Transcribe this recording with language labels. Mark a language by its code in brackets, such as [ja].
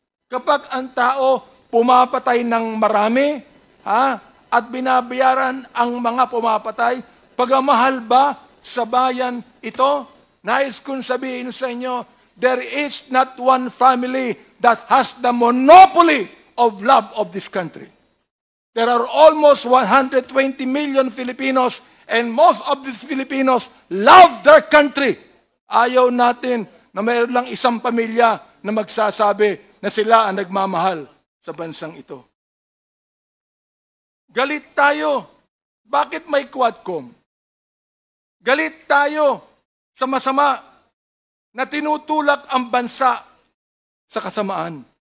[tl] Kapag ang tao pumapatay ng marami, at binabayaran ang mga pumapatay, pagamahal ba sa bayan ito? Nais kong sabihin sa inyo, [en] there is not one family that has the monopoly of love of this country. There are almost 120 million Filipinos, and most of these Filipinos love their country. [tl] Ayaw natin na mayroon lang isang pamilya na magsasabi na sila ang nagmamahal sa bansang ito. Galit tayo. Bakit may Quadcom? Galit tayo sa masama na tinutulak ang bansa sa kasamaan.